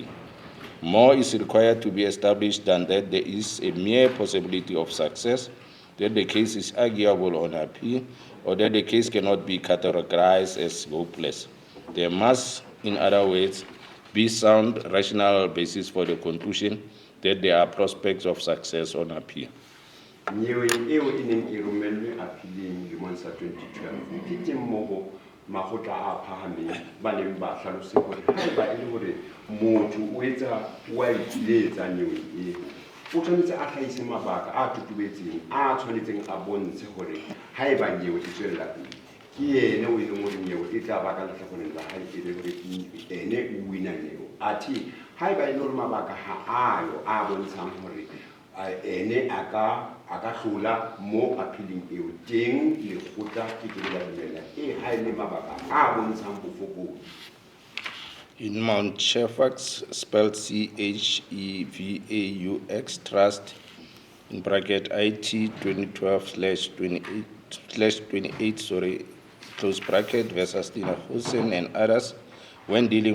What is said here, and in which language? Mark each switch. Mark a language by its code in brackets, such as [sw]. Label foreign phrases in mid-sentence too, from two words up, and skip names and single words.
[en] More is required to be established than that there is a mere possibility of success, that the case is arguable on appeal, or that the case cannot be categorized as hopeless. There must, in other words, be sound rational basis for the conclusion that there are prospects of success on appeal. [st] Nyeweng eo e neng e romellwe appealing lemong sa 2012 ke teng moo makgotla a phahameng ba neng ba hlalose gore haeba e le gore motho o etsa wa itsiletsa nyeweng eo o tshwanetse a tlhahise mabaka a totobetseng a tshwanetseng a bontshe gore haeba nyewe e tswella pele ke ene o e leng gore nyewe e tla ba ka letlhakoreng la hae e le gore ene o wina nyewe. Ati ha eba e le hore mabaka ha ayo a bontshang hore ene a ka hlola mo appealing eo teng lekgotla ke ke la dumela ha e le mabaka a bontshang bofokodi. [en] In Mount Shefax, spelled CHEVAUX Trust, in bracket IT 2012/28, close bracket, versus Tina Hussein and others, when dealing